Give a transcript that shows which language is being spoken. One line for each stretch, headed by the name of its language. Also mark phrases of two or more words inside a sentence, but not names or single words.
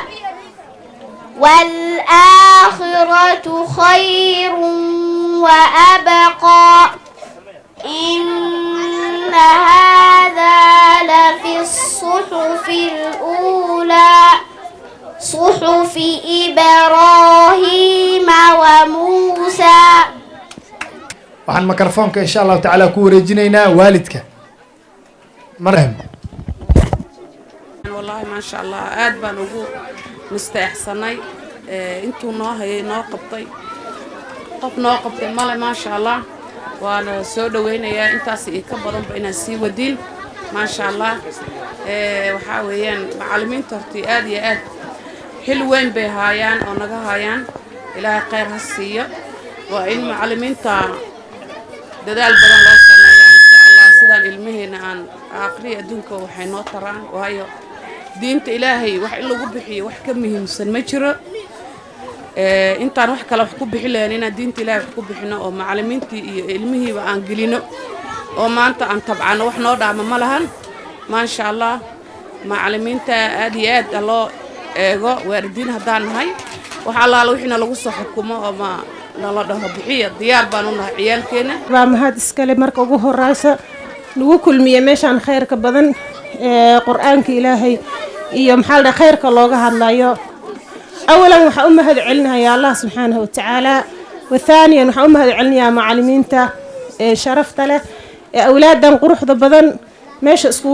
Arabic: والآخرة خير وأبقى إن هذا لفي الصحف الأولى صحف إبراهيم وموسى.
Somali: waxaan mikrofoonka
Arabic: إن شاء الله تعالى
Somali: ku wareejinaynaa waalidka marham.
Arabic: والله ما شاء الله
Somali: aad baan ugu mustaaxsanay intuu noo hayay noo qabtay qof noo qabtay male
Arabic: ما شاء الله
Somali: waana soo dhaweynayaa intaas iyo ka badanba inaan sii wadin
Arabic: ما شاء الله
Somali: waxa weeyaan macallimiinta hortii aad iyo aad xil weyn bay haayaan oo naga haayaan ilaahay khayr ha siiyo waa in macallimiinta dadaal badan loo sameeyaa
Arabic: إن شاء الله
Somali: sidaan ilmaheena aan aakhiri adduunka waxay noo taraan waayo diinta ilaahay wax in lagu bixiyo wax ka muhiimsan ma jiro intaan wax kale wax ku bixi lahayn inaan diinta ilaahay wax ku bixino oo macallimiintii iyo ilmihiiba aan gelino oo maanta aan tabcano wax noo dhaama ma lahan
Arabic: ما شاء الله
Somali: معلمينتا aad iyo aad loo eego waalidiin hadaan nahay waxa la wixina lagu soo xukumo ama la dhaho bixiya diyaar baan u nahay ciyaalkeena waa mahad iskale marka ugu horeysa lagu kulmiye meeshan khayrka badan qur-aanka ilaahay iyo maxaa la dhahay khayrka looga hadlayo awalan waxaan u mahad celinayaa
Arabic: الله سبحانه وتعالى
Somali: wathaaniyan waxaan u mahad celinayaa macallimiinta sharafta leh ee awlaadan quruxda badan meesha iskugu